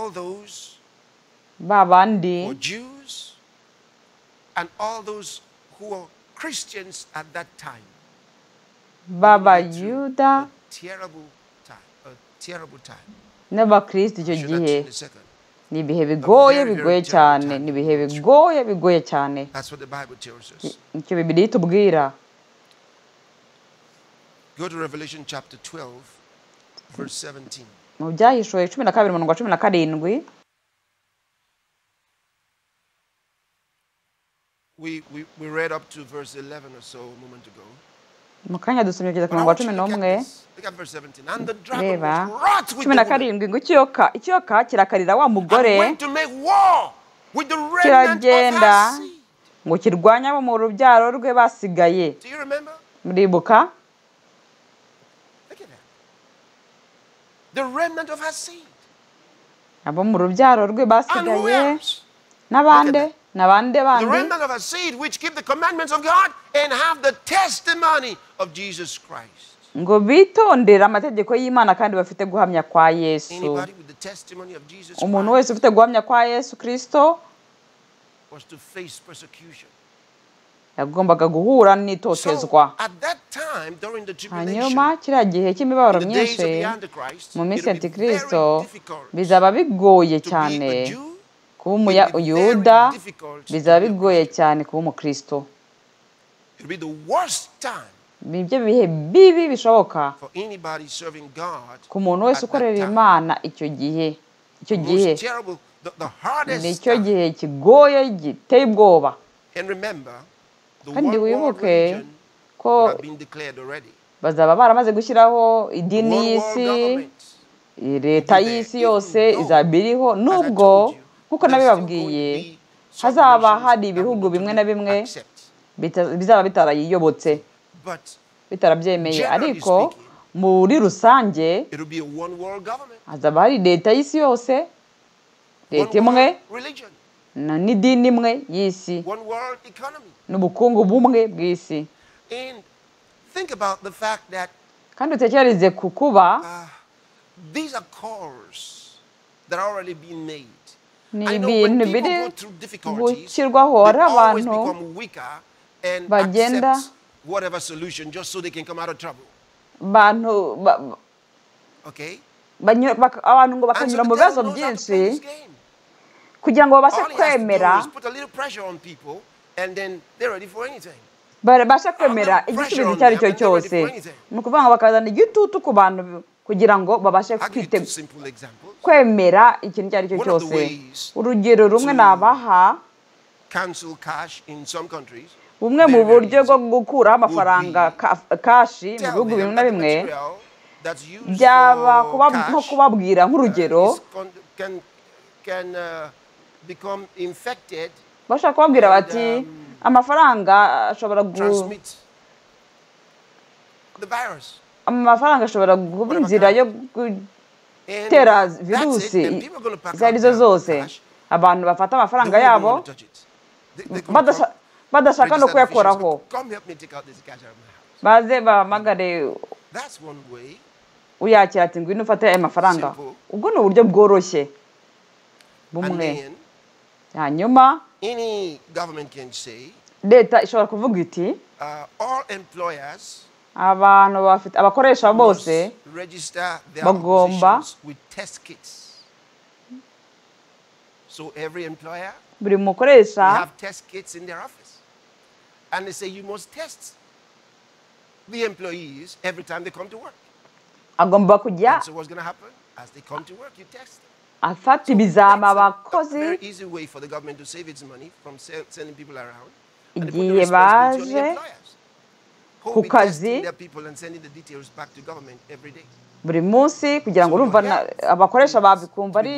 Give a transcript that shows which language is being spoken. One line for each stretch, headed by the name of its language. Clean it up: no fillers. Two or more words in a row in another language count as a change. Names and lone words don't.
Kinyarwanda: Ba bandi b'Abayuda n'Abakristo icyo gihe ni ibihe bigoye cyane, ni ibihe bigoye cyane. Nicyo Bibiliya itubwira.
English: Go to Revelation chapter 12. verse 17.
Kinyarwanda: mu byahishuwe 12:17.
English: We read up to verse 11 or so a moment ago.
Kinyarwanda: mu kanya dusomye kugeza ku
English: But I
Kinyarwanda: murongo wa
English: want you to look at 11. this. Look at verse 17. And the dragon
Kinyarwanda: Reba
English: was wroth with the woman
Kinyarwanda: 17 ngo ikiyoka kirakarira wa
English: and
Kinyarwanda: mugore
English: went to make war with the remnant of
Kinyarwanda: kiragenda
English: her seed.
Kinyarwanda: ngo kirwanya abo mu rubyaro rwe basigaye.
English: Do you remember?
Kinyarwanda: Muribuka?
English: Look at that. The remnant of her seed.
Kinyarwanda: Abo mu rubyaro rwe
English: And who
Kinyarwanda: basigaye
English: else?
Kinyarwanda: n'abande
English: The
Kinyarwanda: bandi
English: remnant of her seed which keep the commandments of God and have the testimony of Jesus Christ.
Kinyarwanda: ngo bitondera amategeko y'Imana kandi bafite guhamya kwa Yesu.
English: Anybody with the testimony of Jesus
Kinyarwanda: Umuntu
English: Christ
Kinyarwanda: wese ufite guhamya kwa Yesu Kristo
English: was to face persecution.
Kinyarwanda: yagombaga guhura
English: So
Kinyarwanda: n'itotezwa.
English: at that time during the tribulation,
Kinyarwanda: Hanyuma kiriya gihe cy'imibabaro
English: in the days of
Kinyarwanda: myinshi
English: the Antichrist,
Kinyarwanda: mu minsi
English: it will be
Kinyarwanda: y'Antikristo
English: very difficult
Kinyarwanda: bizaba bigoye
English: to be
Kinyarwanda: cyane
English: a Jew.
Kinyarwanda: kuba
English: It will be very
Kinyarwanda: Umuyuda,
English: difficult to
Kinyarwanda: bizaba
English: be a
Kinyarwanda: bigoye
English: Christian.
Kinyarwanda: cyane kuba Umukristo.
English: It will be the worst time
Kinyarwanda: Ibyo bihe bibi bishoboka
English: for anybody serving God.
Kinyarwanda: ku muntu wese
English: at that
Kinyarwanda: ukorera
English: time.
Kinyarwanda: Imana icyo gihe. Icyo gihe
English: Most terrible, the hardest
Kinyarwanda: nicyo
English: time.
Kinyarwanda: gihe kigoye giteye ubwoba.
English: And remember, the
Kinyarwanda: Kandi
English: one world
Kinyarwanda: wibuke
English: religion
Kinyarwanda: ko
English: have been declared already.
Kinyarwanda: bazaba baramaze gushyiraho
English: The
Kinyarwanda: idini
English: one world
Kinyarwanda: y'isi,
English: government.
Kinyarwanda: leta y'isi yose izaba iriho, nubwo nk'uko nabibabwiye hazaba hari ibihugu bimwe na bimwe bizaba bitarayiyobotse,
English: But
Kinyarwanda: bitarabyemeye, ariko muri rusange
English: it will be a one world government.
Kinyarwanda: hazaba hari leta y'isi yose, leta
English: One
Kinyarwanda: imwe
English: world religion.
Kinyarwanda: n'idini imwe y'isi
English: One world economy.
Kinyarwanda: n'ubukungu bumwe bw'isi.
English: And think about the fact that
Kinyarwanda: Kandi utekereze ku kuba
English: these are calls that are already being made.
Kinyarwanda: ni
English: I know when
Kinyarwanda: ibintu
English: people
Kinyarwanda: biri
English: go through difficulties,
Kinyarwanda: gushyirwaho,
English: they
Kinyarwanda: hari
English: always
Kinyarwanda: abantu
English: become weaker and
Kinyarwanda: bagenda
English: accept whatever solution just so they can come out of trouble.
Kinyarwanda: abantu
English: Okay?
Kinyarwanda: abantu ngo
English: And so
Kinyarwanda: bakanyura
English: the
Kinyarwanda: mu
English: devil
Kinyarwanda: bibazo
English: knows how to
Kinyarwanda: byinshi
English: play this game.
Kinyarwanda: kugira ngo babashe
English: All he has to do
Kinyarwanda: kwemera,
English: is put a little pressure on people and then they're ready for anything.
Kinyarwanda: babashe kwemera igisubizo icyo ari cyo cyose. Ni ukuvuga ngo bakazana igitutu ku bantu kugira ngo babashe
English: I'll give you two simple examples.
Kinyarwanda: kwemera ikintu icyo ari cyo cyose. Urugero rumwe nabaha,
English: Cancel cash in some countries.
Kinyarwanda: bumwe mu buryo bwo gukuraho amafaranga kashi mu bihugu bimwe na bimwe byaba nko kubabwira nk'urugero,
English: become infected,
Kinyarwanda: bashaka kubabwira bati amafaranga ashobora
English: transmit the virus.
Kinyarwanda: amafaranga ashobora kuba inzira yo gutera virusi izo arizo zose. Abantu bafata amafaranga yabo badashaka no kuyakoraho, baze bahamagare uyakira ati ngwino ufate aya mafaranga. Ubwo ni uburyo bworoshye bumwe. Hanyuma leta ishobora kuvuga iti abantu bafite abakoresha bose bagomba, buri mukoresha
English: and they say you must test the employees every time they come to work.
Kinyarwanda: agomba kujya
English: So what's going to happen? As they come to work, you test them.
Kinyarwanda: afata ibizama
English: A
Kinyarwanda: abakozi
English: very easy way for the government to save its money from sending people around. And they put the
Kinyarwanda: igihe
English: responsibility on the
Kinyarwanda: baje
English: employers. Who
Kinyarwanda: ku
English: will be testing
Kinyarwanda: kazi
English: their people and sending the details back to government every day.
Kinyarwanda: buri munsi kugira ngo urumva abakoresha babikumva ari